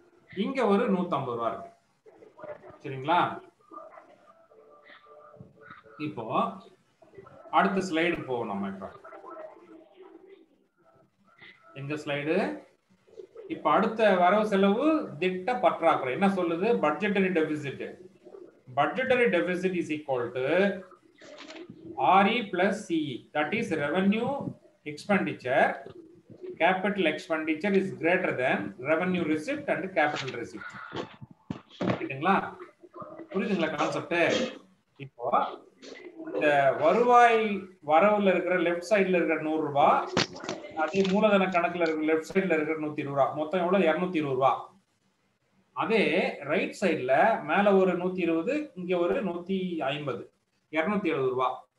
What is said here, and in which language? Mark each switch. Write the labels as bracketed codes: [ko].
[ta] இங்க ஒரு 150 ரூபாய் இருக்கு. சரிங்களா? இப்போ அடுத்த ஸ்லைடு போவோம். நம்ம இப்ப எங்க ஸ்லைடு? இப்ப அடுத்த வரவு செலவு திட்ட பற்றாக்குறை என்ன சொல்லுது? Budgetary deficit. [en] Budgetary deficit is equal to RE plus CE, that is revenue expenditure. Capital expenditure is greater than revenue receipt and capital receipt. [ta] புரியுதுங்களா? கான்செப்ட்? இப்போ இந்த வருவாய் வரவுல இருக்கிற லெஃப்ட் சைடுல இருக்கிற 100 ரூபாய், அதே மூலதன கணக்குல இருக்கிற லெஃப்ட் சைடுல இருக்கிற 120 ரூபாய், மொத்தம் எவ்வளவு? 220 ரூபாய். அதே ரைட் சைடுல மேல ஒரு 120, இங்க ஒரு 150, 270 ரூபாய்.